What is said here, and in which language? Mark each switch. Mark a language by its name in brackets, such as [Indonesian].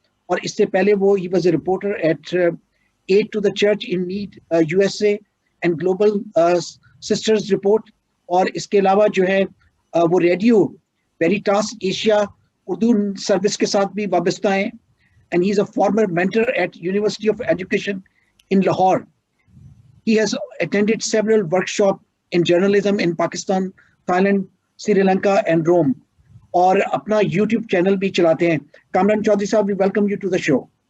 [Urdu] اور اس سے پہلے [English] وہ ہی was a reporter at aid to the church in need USA and global sisters report. [Urdu] اور اس کے علاوہ جو ہے وہ ریڈیو ویریٹاس ایشیا اردو سروس کے ساتھ بھی وابستہ ہیں. [English] And he is a former mentor at university of education in Lahore. He has attended several workshops in journalism in Pakistan, Thailand, Sri Lanka and Rome. [Urdu] اور اپنا YouTube چینل بھی چلاتے ہیں. کامران چودھری صاحب، [English] we welcome you to the show.